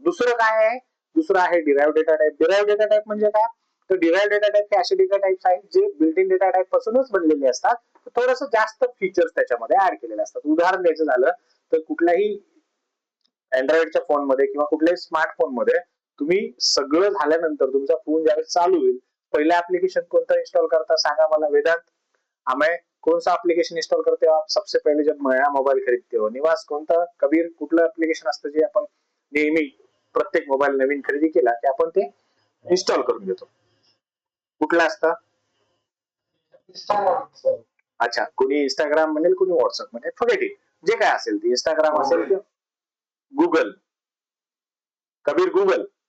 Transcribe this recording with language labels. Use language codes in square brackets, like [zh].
[mr] दुसरं काय आहे, दुसरं आहे derive data type. Derive data type म्हणजे काय, तर डिराइव्ह डेटा टाइप हे असे डेटा टाइप्स आहेत जे बिल्ट इन डेटा टाइप पासूनच बनलेले असतात. थोडंसं जास्त फीचर्स त्याच्यामध्ये ऍड केलेले असतात. उदाहरण द्यायचं झालं तर कुठल्याही अँड्रॉइडच्या फोन मध्ये किंवा कुठल्याही स्मार्टफोन मध्ये तुम्ही सगळं झाल्यानंतर तुमचा फोन ज्यावेळेस चालू होईल, पहिलं ऍप्लिकेशन कोणतं इन्स्टॉल करता सांगा मला. [hi] वेदांत, हमें कौन सा एप्लीकेशन इंस्टॉल करते हो आप सबसे पहले जब नया मोबाईल खरीदते हो? [mr] निवास कोणतं, कबीर कुठलं एप्लीकेशन असतं जे आपण नेहमी प्रत्येक मोबाईल नवीन खरेदी केला की आपण ते इन्स्टॉल करून घेतो? कुठलं असतं? अच्छा, कोणी इंस्टाग्राम म्हणेल, कोणी व्हॉट्सअप म्हणेल, [en] Forget it. [mr] जे काय असेल ते, इंस्टाग्राम असेल किंवा गुगल. कबीर, गुगल?